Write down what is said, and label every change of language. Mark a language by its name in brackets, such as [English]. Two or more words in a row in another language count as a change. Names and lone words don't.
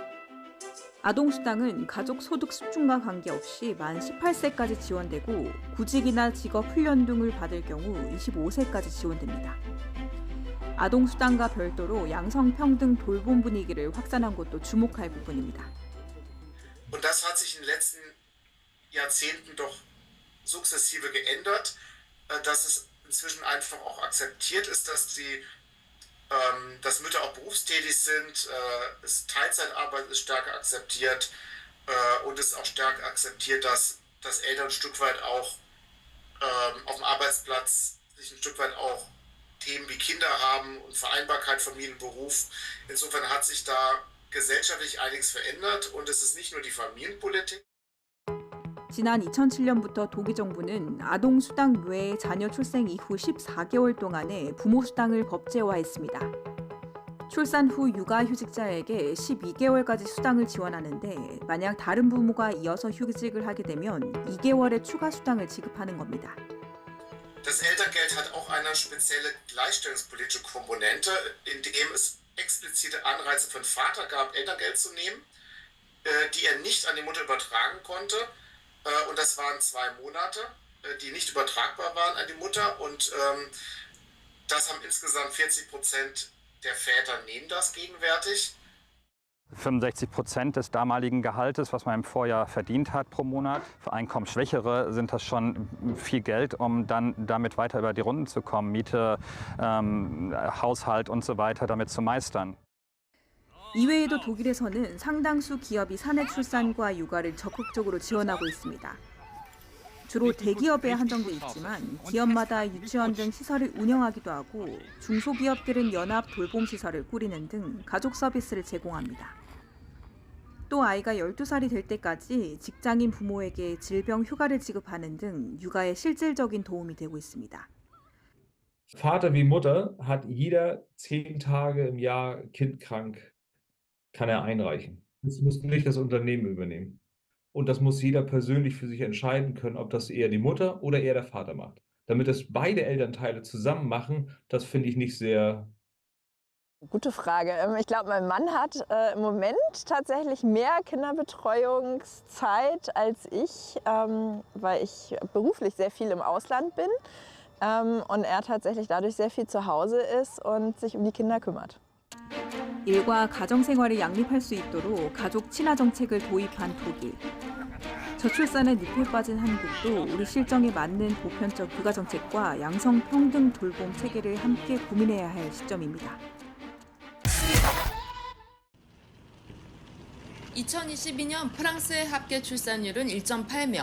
[Korean] 아동수당은 가족 소득 수준과 관계없이 만 18세까지 지원되고 구직이나 직업 훈련 등을 받을 경우 25세까지 지원됩니다. 아동수당과 별도로 양성평등 돌봄 분위기를 확산한 것도 주목할 부분입니다. [German] Und das hat sich in den letzten Jahrzehnten doch sukzessive geändert, dass es inzwischen einfach auch akzeptiert ist, dass Mütter auch berufstätig sind. Teilzeitarbeit ist stärker akzeptiert und es ist auch stärker akzeptiert, dass Eltern ein Stück weit auch auf dem Arbeitsplatz sich ein Stück weit auch Themen wie Kinder haben und Vereinbarkeit Familie und Beruf. Insofern hat sich da gesellschaftlich einiges verändert und es ist nicht nur die Familienpolitik. [Korean] 지난 2007년부터 독일 정부는 아동수당 외에 자녀 출생 이후 14개월 동안의 부모수당을 법제화했습니다. 출산 후 육아휴직자에게 12개월까지 수당을 지원하는데 만약 다른 부모가 이어서 휴직을 하게 되면 2개월의 추가 수당을 지급하는 겁니다. [German] Das Elterngeld hat auch eine spezielle gleichstellungspolitische Komponente, indem es explizite Anreize für den Vater gab, Elterngeld zu nehmen, die er nicht an die Mutter übertragen konnte. Und das waren 2 Monate, die nicht übertragbar waren an die Mutter. Und das haben insgesamt 40% der Väter nehmen das gegenwärtig. 65% des damaligen Gehaltes, was man im Vorjahr verdient hat pro Monat. Für Einkommensschwächere sind das schon viel Geld, um dann damit weiter über die Runden zu kommen, Miete, Haushalt und so weiter damit zu meistern. [Korean] 이외에도 독일에서는 상당수 기업이 사내 출산과 육아를 적극적으로 지원하고 있습니다. 주로 대기업에 한정돼 있지만 기업마다 유치원 등 시설을 운영하기도 하고 중소기업들은 연합 돌봄 시설을 꾸리는 등 가족 서비스를 제공합니다. 또 아이가 12살이 될 때까지 직장인 부모에게 질병 휴가를 지급하는 등 육아에 실질적인 도움이 되고 있습니다. [German] Vater wie Mutter hat jeder 10 Tage im Jahr kindkrank, kann er einreichen. Das muss nicht das Unternehmen übernehmen. Und das muss jeder persönlich für sich entscheiden können, ob das eher die Mutter oder eher der Vater macht. Damit es beide Elternteile zusammen machen, das finde ich nicht sehr... Gute Frage. Ich glaube, mein Mann hat im Moment tatsächlich mehr Kinderbetreuungszeit als ich, weil ich beruflich sehr viel im Ausland bin und er tatsächlich dadurch sehr viel zu Hause ist und sich um die Kinder kümmert. [Korean] 일과 가정생활을 양립할 수 있도록 가족 친화 정책을 도입한 독일. 저출산에 늪에 빠진 한국도 우리 실정에 맞는 보편적 육아 정책과 양성 평등 돌봄 체계를 함께 고민해야 할 시점입니다. 2022년 프랑스의 합계 출산율은 1.8명.